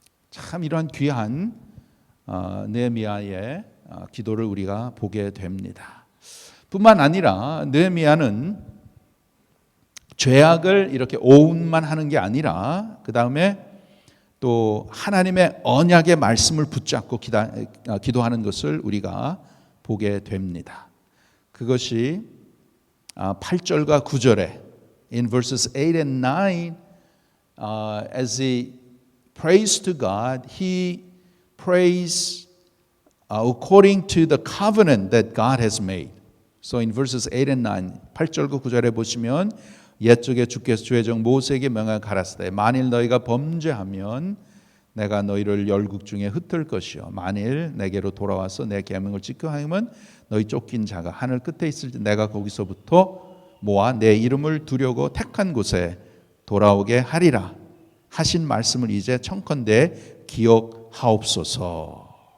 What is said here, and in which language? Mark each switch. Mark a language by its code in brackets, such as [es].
[ko] 참 이러한 귀한 느헤미야의 기도를 우리가 보게 됩니다. 뿐만 아니라 느헤미야는 죄악을 이렇게 오운만 하는 게 아니라 그 다음에 또 하나님의 언약의 말씀을 붙잡고 기도하는 것을 우리가 보게 됩니다. 그것이 8절과 9절에 [en] in verses 8 and 9 as he prays to God, he prays according to the covenant that God has made. So in verses 8 and 9, [ko] 8절과 9절에 보시면 옛적에 주께서 주의 종 모세에게 명하여 가라사대 만일 너희가 범죄하면 내가 너희를 열국 중에 흩을 것이요 만일 내게로 돌아와서 내 계명을 지켜 행하면 너희 쫓긴 자가 하늘 끝에 있을 때 내가 거기서부터 모아 내 이름을 두려고 택한 곳에 돌아오게 하리라 하신 말씀을 이제 청컨대 기억하옵소서.